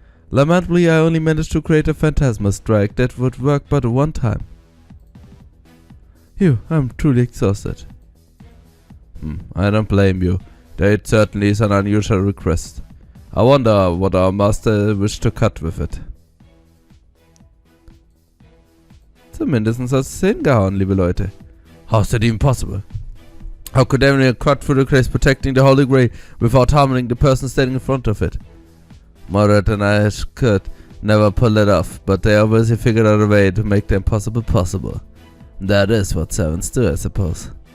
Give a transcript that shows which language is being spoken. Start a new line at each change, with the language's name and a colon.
English: Lamentably, I only managed to create a phantasma strike that would work but one time. I'm truly exhausted. I don't blame you. That certainly is an unusual request. I wonder what our master wished to cut with it.
German: Zumindest hat es hingehauen, liebe Leute.
English: How's that even possible? How could anyone cut through the case protecting the Holy Grail without harming the person standing in front of it? Moderate and I could never pull it off, but they obviously figured out a way to make the impossible possible. That is what servants do, I suppose.